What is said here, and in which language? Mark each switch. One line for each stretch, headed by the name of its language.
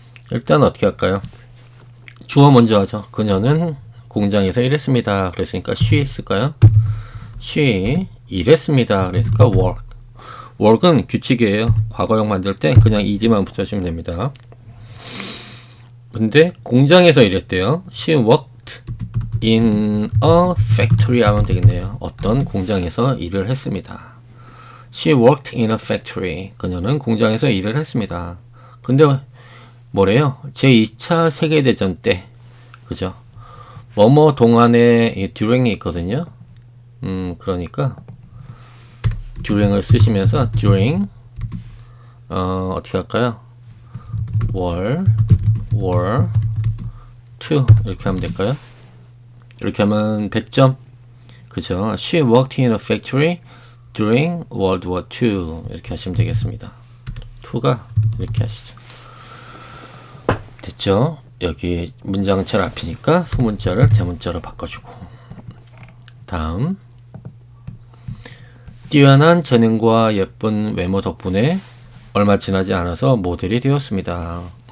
Korean: 일단 어떻게 할까요? 주어 먼저 하죠. 그녀는 공장에서 일했습니다. 그랬으니까 she 했을까요? she 일했습니다. 그랬으니까 work. work은 규칙이에요. 과거형 만들 때 그냥 ed만 붙여주면 됩니다. 근데 공장에서 일했대요.
English: She worked in a factory
Korean: 하면 되겠네요. 어떤 공장에서 일을 했습니다.
English: She worked in a factory.
Korean: 그녀는 공장에서 일을 했습니다. 근데 뭐래요? 제2차 세계대전 때 그죠? 뭐뭐 동안에 during이 있거든요. 그러니까 during을 쓰시면서 during 어떻게 할까요? war to 이렇게 하면 될까요? 이렇게 하면 100점. 그죠?
English: She worked in a factory during World War II.
Korean: 이렇게 하시면 되겠습니다. to가 이렇게 하시죠. 됐죠? 여기 문장철 앞이니까 소문자를 대문자로 바꿔주고. 다음. 뛰어난 재능과 예쁜 외모 덕분에 얼마 지나지 않아서 모델이 되었습니다.